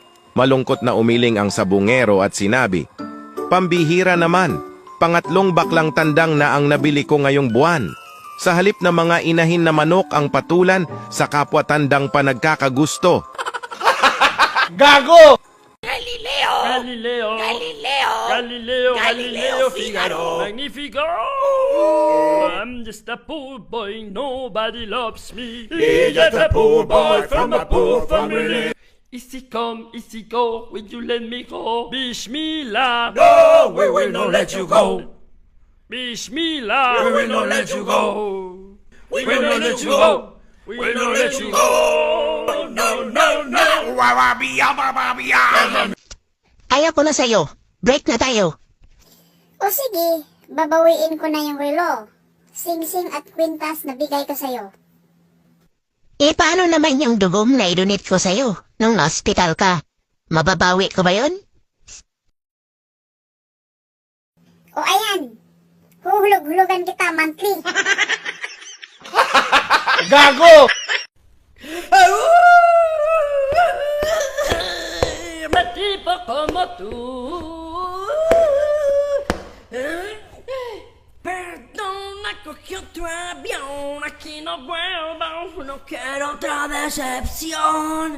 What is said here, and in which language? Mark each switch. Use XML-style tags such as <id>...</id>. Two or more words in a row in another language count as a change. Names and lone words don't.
<tl>Malungkot na umiling ang sabungero at sinabi, "Pambihira naman, pangatlong baklang tandang na ang nabili ko ngayong buwan. Sa halip na mga inahin na manok ang patulan, sa kapwa tandang pa nagkakagusto." Gago!</tl> <en>Galileo, Figaro, Magnifico. I'm just a poor boy, nobody loves me. He's just a poor boy from a poor family. Easy come, easy go, will you let me go? Bishmillah. No, we will not let you go. Bismillah. We will not let you go. We will not let you go. We will not let you go. No, no, no.</en> <tl>Ayaw ko na sa'yo. Break na tayo. O sige, babawiin ko na yung relo. Sing-sing at kwintas na bigay ko sa'yo. Eh, paano naman yung dugong na idonate ko sa'yo nung na-hospital ka? Mababawi ko ba yun? O ayan, huhulog-hulugan kita monthly. Gago!</tl> <es>Me tipo como tú. Perdona, cogió tu avión. Aquí no vuelvo. No quiero otra decepción.</es>